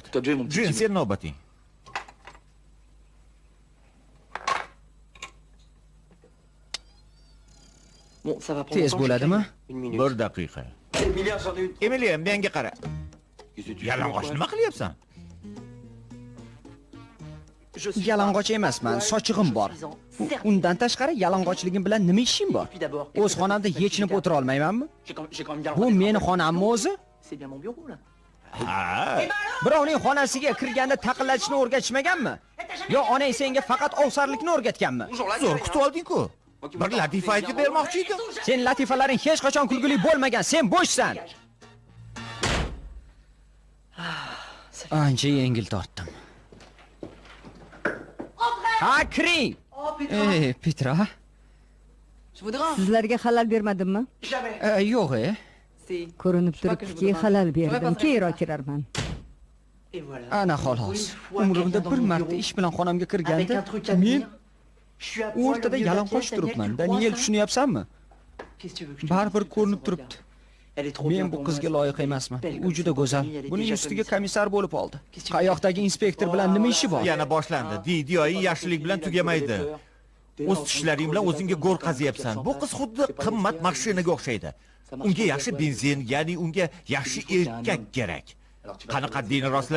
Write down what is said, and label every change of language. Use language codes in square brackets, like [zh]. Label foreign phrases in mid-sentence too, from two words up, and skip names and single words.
[uz] Top joy, [fr] mon petit Jin, Jimmy. [uz] sen navbating. [fr] Bon, ça va prendre [uz] Tez [fr] longtemps, [uz] bo'ladimi? [fr] Une minute. [uz] 1 daqiqa. [fr] Emilia, j'en ai une. [uz] Emilia, menga qara. Yalang'och nima qilyapsan? Yalang'och emasman, sochig'im bor. Undan tashqari yalang'ochligim bilan nima ishim bor? O'z xonamda yechinib o'tira olmaymanmi? [fr] J'ai quand même bien [uz] Bu [fr] remarqué. [uz] meni xonammi o'zi? [fr] C'est bien mon bureau, là. [uz] Ha. Birovning xonasiga kirganda taqillatishni o'rgatishmaganmi? Yo onang senga faqat ovsarlikni o'rgatganmi? Zo'r kutib olding-ku. Bir latifa aytib bermoqchi edim. Sen latifalaring hech qachon kulgili bo'lmagan, sen bo'shsan. Ancha yengil tortdim. Ha, kiring. Petra. Sizlarga xalal bermadimmi? Yo'q, Ko'rinib turibdiki, xalal berdim. Keyinroq kirarman. [fr] Et voilà. [uz] Ana xolos. Umrimda bir marta ish bilan xonamga kirganda men o'rtada yalang'och turibman. Daniel, tushunyapsanmi? [fr] Qu'est-ce que tu veux que je te [uz] Baribir [fr] dise? [uz] ko'rinib turibdi. [fr] Elle est trop [uz] Men [fr] bien [uz] bu [fr] pour [uz] qizga [fr] moi, [uz] loyiq [fr] cette [uz] emasman. [fr] belle [uz] U [fr] comme [uz] juda [fr] cette [uz] go'zal. [fr] famille, elle est [uz] Buning [fr] déjà [uz] ustiga [fr] commissaire. [uz] komissar bo'lib oldi. Qayoqdagi inspektor bilan nima ishi bor? Yana boshlandi. Diyoing yaxshilik bilan tugamaydi. O'z tishlaring bilan o'zingga go'r qazyapsan. Bu qiz xuddi qimmat mashinaga o'xshaydi. Unga yaxshi benzin, ya'ni unga yaxshi erkak kerak. Qani qaddingni rostla.